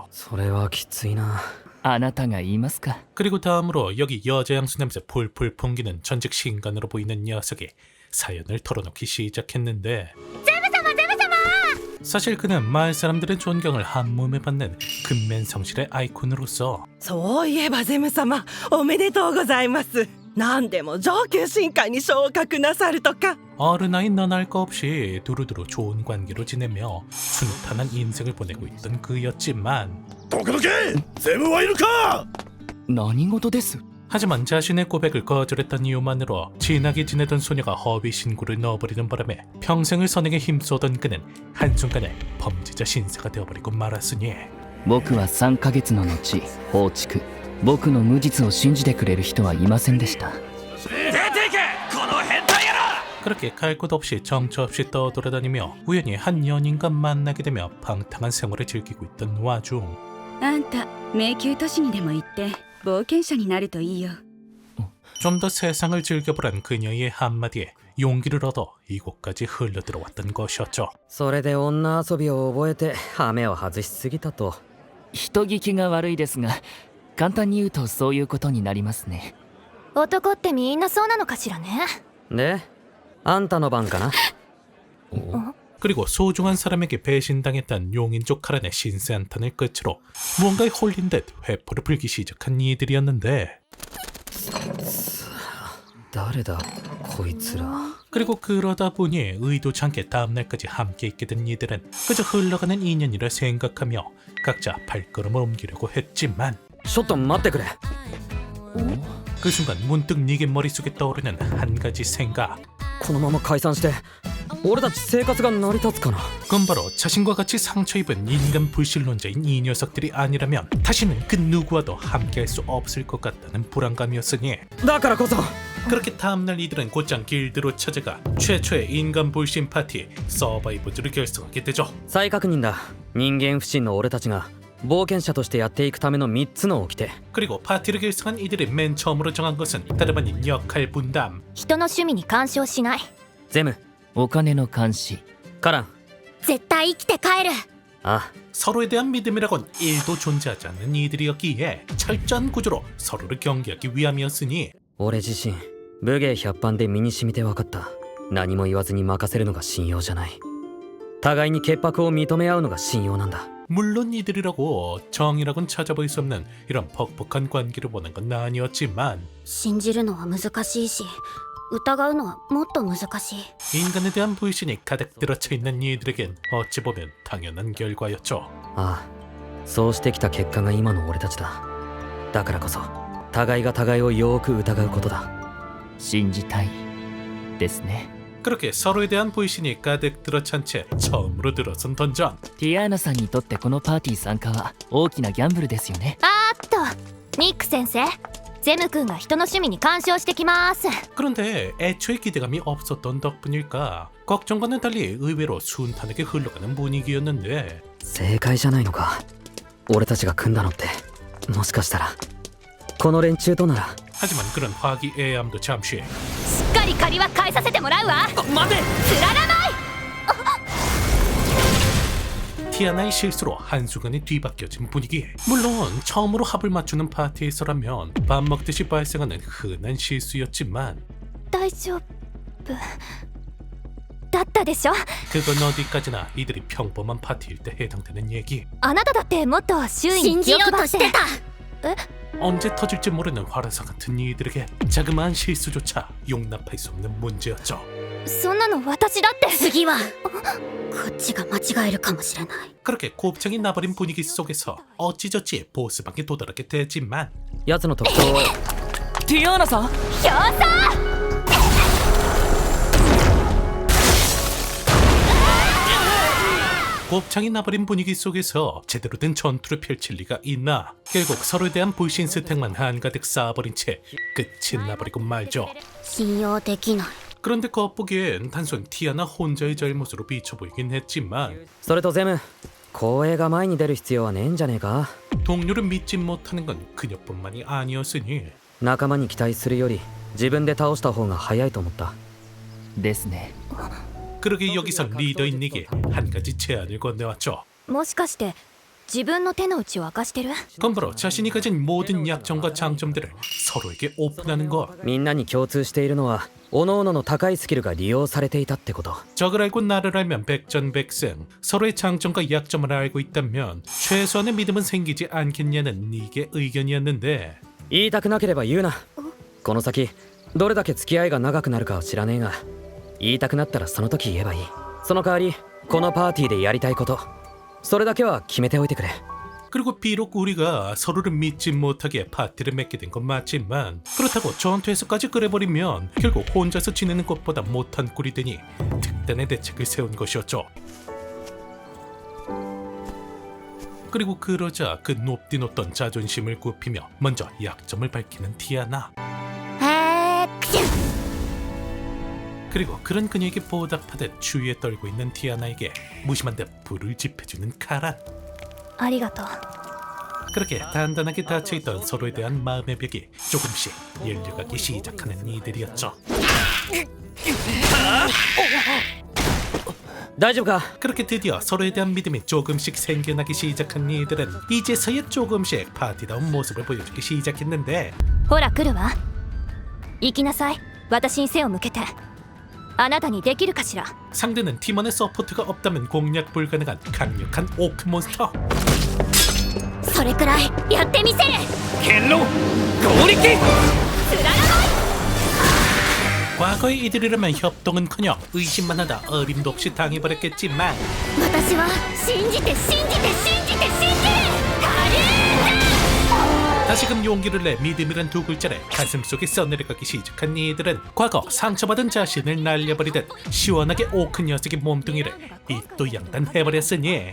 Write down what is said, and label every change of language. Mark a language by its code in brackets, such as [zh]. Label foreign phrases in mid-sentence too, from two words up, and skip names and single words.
[ja] それはきついなあなたが言いますか [ko] 그리고 다음으로 여기 여자 향수 냄새 풀풀 풍기는 전직 신간으로 보이는 녀석이 사연을 털어놓기 시작했는데 사실 그는 마을 사람들의 존경을 한몸에 받는 근맨성실의 아이콘으로서 [ja] そういえばゼム様おめでとうございます何でも上級神官に昇格なさるとか [ko] 어른아이 너날 거 없이 두루두루 좋은 관계로 지내며 순탄한 인생을 보내고 있던 그였지만 [ja] どけどけ、ゼムはいるか。何事です [ko] 하지만 자신의 고백을 거절했던 이유만으로 진하게 지내던 소녀가 허위 신고를 넣어버리는 바람에 평생을 선행에 힘쏘던 그는 한순간에 범죄자 신세가 되어버리고 말았으니 [ja] 僕は3ヶ月の後放逐僕の無実を信じてくれる人はいませんでした [ko] 그렇게 갈 곳 없이 정처 없이 떠돌아다니며 우연히 한 연인과 만나게 되며 방탕한 생활을 즐기고 있던 와중 [ja] あんた迷宮都市にでも行って冒険者になるといいよ [ko] 좀 더 세상을 즐겨보란 그녀의 한마디에 용기를 얻어 이곳까지 흘러들어왔던 것이었죠. [ja] それで女遊びを覚えてハメを外しすぎたと。人聞きが悪いですが簡単に言うとそういうことになりますね男ってみんなそうなのかしらね。であんたの番かな。 [ko] 그리고 소중한 사람에게 배신당했던 용인족 카란의 신세 한탄을 끝으로 무언가에 홀린 듯 회포를 불기 시작한 이들이었는데 [ja] 誰だこいつら。 [ko] 그리고 그러다 보니 의도치 않게 다음날까지 함께 있게 된 이들은 그저 흘러가는 인연이라 생각하며 각자 발걸음을 옮기려고 했지만 [ja] ちょっと待ってくれ。 [ko] 그 순간 문득 니게 머릿속에 떠오르는 한 가지 생각. [ja] このまま解散して俺たち生活が成り立つかな。 [ko] 그건 바로 자신과 같이 상처 입은 인간 불신론자인 이 녀석들이 아니라면 다시는 그 누구와도 함께할 수 없을 것 같다는 불안감이었으니 [ja] だからこそ [ko] 그렇게 다음날 이들은 곧장 길드로 찾아가 최초의 인간 불신 파티 서바이버즈를 결성하게 되죠. [ja] 再確認だ。人間不信の俺たちが冒険者としてやっていくための3つの掟。 [ko] 그리고 파티를 결성한 이들이 맨 처음으로 정한 것은 다름 아닌 역할 분담. [ja] 人の趣味に干渉しない。ゼム、お金の監視カラン。絶対生きて帰る。あ、 [ko] 서로에 대한 믿음이라곤 1도 존재하지 않는 이들이었기에 철저한 구조로 서로를 경계하기 위함이었으니 [ja] 俺自身武芸百般で身に染みて分かった。何も言わずに任せるのが信用じゃない。互いに潔白を認め合うのが信用なんだ。 [ko] 물론 이들이라고 정이라곤 찾아볼 수 없는 이런 퍽퍽한 관계를 원한 건 아니었지만 [ja] 信じるのは難しいし、疑うのはもっと難しい。 [ko] 인간에 대한 불신이 가득 들어차 있는 이들에겐 어찌 보면 당연한 결과였죠. [ja] ああ、そうしてきた結果が今の俺たちだ。だからこそ互いが互いをよーく疑うことだ。信じたいですね [ko] 그렇게 서로에 대한 불신이 가득 들어찬 채 처음으로 들어선 던전. [ja] ティアーナさんにとってこのパーティー参加は大きなギャンブルですよねあーっと、ニック先生、ゼム君が人の趣味に干渉してきます。 [ko] 그런데 애초에 기대감이 없었던 덕분일까 걱정과는 달리 의외로 순탄하게 흘러가는 분위기였는데 [ja] 正解じゃないのか。俺たちが組んだのってもしかしたらこの連中となら。 [ko] 하지만 그런 화기애애함도 잠시 [ja] しっかり借りは返させてもらうわ。待てつららない。 [ko] 티아나의 실수로 한순간에 뒤바뀌어진 분위기. 물론 처음으로 합을 맞추는 파티에서라면 밥 먹듯이 발생하는 흔한 실수였지만 [ja] 大丈夫だったでしょ。 [ko] 그건 어디까지나 이들이 평범한 파티일 때 해당되는 얘기. [ja] あなただってもっと周囲に気を配って。 [ko] 언제 터질지 모르는 화라사 같은 이들에게 자그마한 실수조차 용납할 수 없는 문제였죠. [ja] そんなの私だって。次はこっちが間違えるかもしれない。 [ko] 그렇게 곱창이 나버린 분위기 속에서 어찌저찌 보스방에 도달하게 되지만 [ja] 奴の特徴を。ティアーナさん競争。 [ko] 곱창이 나버린 분위기 속에서 제대로 된 전투를 펼칠 리가 있나. 결국 서로에 대한 불신 스택만 한가득 쌓아버린 채 끝이 나버리고 말죠. [ja] 信用できない。 [ko] 그런데 겉보기엔 단순 티아나 혼자의 잘못으로 비쳐 보이긴 했지만 [ja] それとゼム、光栄が前に出る必要はねえんじゃねえか。 [ko] 동료를 믿지 못하는 건 그녀뿐만이 아니었으니 [ja] 仲間に期待するより自分で倒した方が早いと思った。ですね [ko] 그러게 여기서 리더인 닉이 한 가지 제안을 건네왔죠. [ja] もしかして自分の手の内を明かしてる？ [ko] 그건 바로 자신이 가진 모든 약점과 장점들을 서로에게 오픈하는 것. [ja] みんなに共通しているのは各々の高いスキルが利用されていたってこと。 [ko] 적을 알고 나를 알면 백전백승. 서로의 장점과 약점을 알고 있다면 최소한의 믿음은 생기지 않겠냐는 닉의 의견이었는데 [ja] 言いたくなければ言うな。この先どれだけ付き合いが長くなるかは知らねえが、言いたくなったらその時言えばいい。その代わりこのパーティーでやりたいこと、それだけは決めておいてくれ。 [ko] 그리고 비록 우리가 서로를 믿지 못하게 파티를 맺게 된 건 맞지만 그렇다고 전투에서까지 그래버리면 결국 혼자서 지내는 것보다 못한 꼴이 되니 특단의 대책을 세운 것이었죠. 그리고 그러자 그 높디 높던 자존심을 굽히며 먼저 약점을 밝히는 티아나. 그리고 그런 그녀에게 보답하듯 추위에 떨고 있는 티아나에게 무심한 듯 불을 지펴주는 카란. [ja] ありがとう。 [ko] 그렇게 단단하게 닫혀있던 서로에 대한 마음의 벽이 조금씩 열려가기 시작하는 이들이었죠. [ja] 大丈夫か？ [ko] 그렇게 드디어 서로에 대한 믿음이 조금씩 생겨나기 시작한 이들은 이제서야 조금씩 파티다운 모습을 보여주기 시작했는데 [ja] ほら来るわ。行きなさい。私に背を向けて。あなたにできるかしら。 [ko] 상대는 팀원의 서포트가 없다면 공략 불가능한 강력한 오크 몬스터. [ja] それくらいやってみせる。 [ko] 켈로 고리킥! 과거의 이들이라면 협동은커녕 의심만 하다 어림도 없이 당해버렸겠지만 [ja] 私は信じて信じて信じて信じる。カリー [ko] 다시금 용기를 내 믿음이란 두 글자를 가슴속에 써내려가기 시작한 이들은 과거 상처받은 자신을 날려버리듯 시원하게 오크 녀석의 몸뚱이를 이또 양단해버렸으니